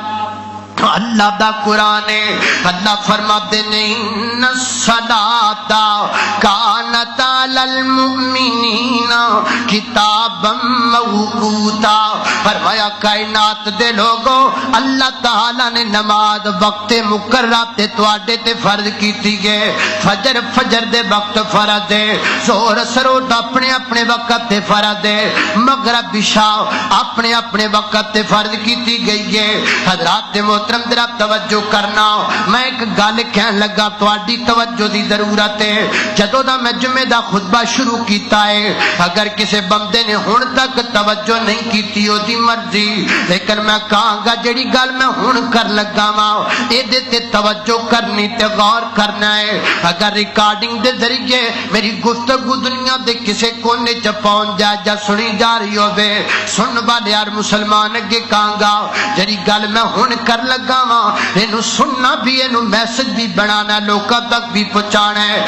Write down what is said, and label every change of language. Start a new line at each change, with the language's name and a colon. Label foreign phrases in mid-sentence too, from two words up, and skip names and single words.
Punjabi: اللہ دا قرآن ہے, اللہ فرماتے نہیں
Arabic: الصلاۃ کانت علی المؤمنین کتابا موقوتا.
Punjabi: فرمایا کائنات دے لوگوں اللہ تعالی نے نماز وقت مقررہ تے تواڈے تے فرض کیتی ہے. فجر دے وقت فرض ہے, ظہر اثر اپنے اپنے وقت تے فرض ہے, مغرب عشاء اپنے اپنے وقت تے فرض کیتی گئی ہے. حضرات محترم ذرا توجہ کرنا. میں ایک گل کہن لگا تواڈی توجہ دی ضرورت ہے. جدوں دا میں جمعے دا خطبہ شروع کیتا ہے, اگر کسی بندے نے ہن تک توجہ نہیں کیتی او دی مرضی, لیکن میں کہاں گا جڑی گل میں ہن کر لگا واں اے تے توجہ کرنی تے غور کرنا ہے. اگر ریکارڈنگ دے ذریعے میری گفتگو دنیا دے کسے کونے چ پہنچ جائے یا سنی جا رہی ہوے, سن والے یار مسلمان اگے کہاں گا جڑی گل میں ہن کر لگا اینو سننا بھی, اینو میسج بھی بنانا, لوکاں تک بھی پہنچانا ہے.